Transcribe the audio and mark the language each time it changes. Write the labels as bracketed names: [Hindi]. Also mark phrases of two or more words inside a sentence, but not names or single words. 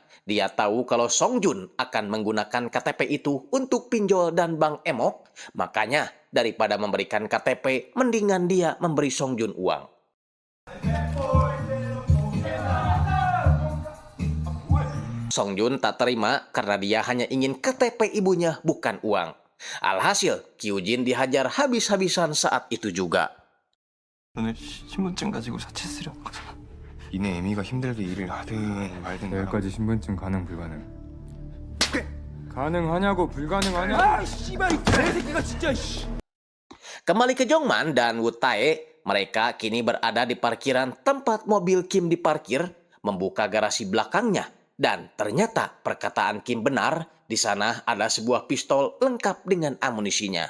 [Indonesian] Dia tahu kalau Song Jun akan menggunakan KTP itu untuk pinjol dan bank emok, makanya daripada memberikan KTP, mendingan dia memberi Song Jun uang. Song Jun tak terima karena dia hanya ingin KTP ibunya, bukan uang. Alhasil, Kyujin dihajar habis-habisan saat itu juga. [Korean] 너네 신분증 가지고 사채 쓰려는 거잖아. 이내 애미가 힘들게 일을 하든 말든 여기까지 신분증 가능 불가능. 가능하냐고 불가능하냐? [Indonesian] Kembali ke Jongman dan Wu Tae, mereka kini berada di parkiran tempat mobil Kim diparkir, membuka garasi belakangnya, dan ternyata perkataan Kim benar, di sana ada sebuah pistol lengkap dengan amunisinya.